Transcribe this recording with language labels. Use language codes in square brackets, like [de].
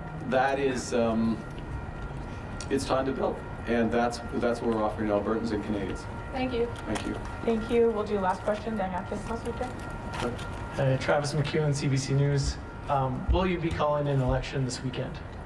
[en] That is, it's time to build, and that's what we're offering Albertans and Canadians. Thank you. Thank you. Thank you. We'll do last question. [fr] Dernière question, s'il vous plaît. [en] Travis McEwen, CBC News. Will you be calling an election this weekend?